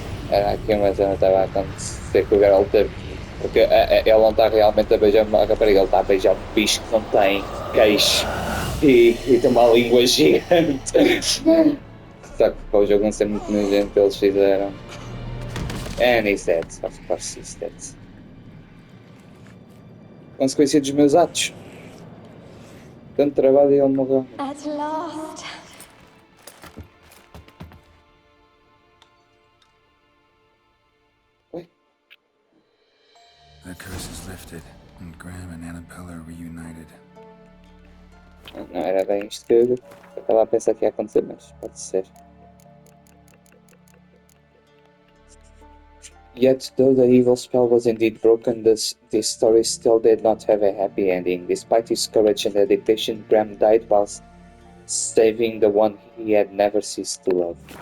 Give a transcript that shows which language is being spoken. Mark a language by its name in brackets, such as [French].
[Portuguese] Era aqui uma cena estava a acontecer com o Geralt, porque ele não está realmente a beijar uma rapariga, ele está a beijar um bicho que não tem queixo e tem uma língua gigante. Só que para o jogo não ser muito nojento, eles fizeram. [English] And he's dead, of course he's dead. [Portuguese] Consequência dos meus atos. Tanto trabalho e ele morreu. [English] At last. [Portuguese] Oi? [English] The curse is lifted, and Graham and Annabelle are reunited. [Portuguese] Não era bem isto que eu estava a pensar que ia acontecer, mas pode ser. [English] Yet, though the evil spell was indeed broken, this story still did not have a happy ending. Despite his courage and dedication, Graham died whilst saving the one he had never ceased to love.